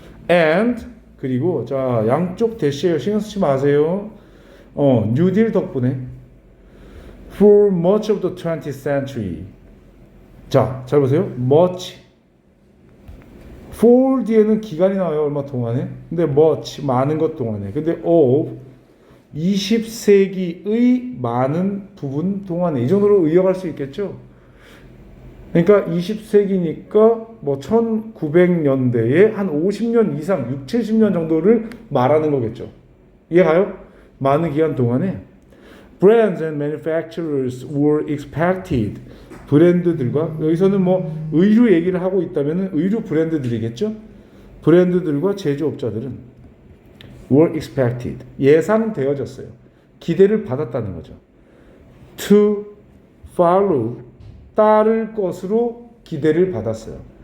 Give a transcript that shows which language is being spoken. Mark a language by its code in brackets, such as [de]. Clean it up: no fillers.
[ko] And 그리고 자 양쪽 대시에요. 신경 쓰지 마세요. 뉴딜 덕분에 [en] For much of the 20th century. [ko] 자, 잘 보세요. Much. For 뒤에는 기간이 나와요. 얼마 동안에. 근데 much, 많은 것 동안에. 근데 of, 20세기의 많은 부분 동안에. 이 정도로 의역할 수 있겠죠? 그러니까 20세기니까 뭐 1900년대에 한 50년 이상, 6, 70년 정도를 말하는 거겠죠. 이해가요? 많은 기간 동안에 [en] brands and manufacturers were expected. [ko] 브랜드들과, 여기서는 뭐 의류 얘기를 하고 있다면 의류 브랜드들이겠죠. 브랜드들과 제조업자들은 [en] were expected, [ko] 예상되어졌어요. 기대를 받았다는 거죠. [en] to follow, [ko] 따를 것으로 기대를 받았어요.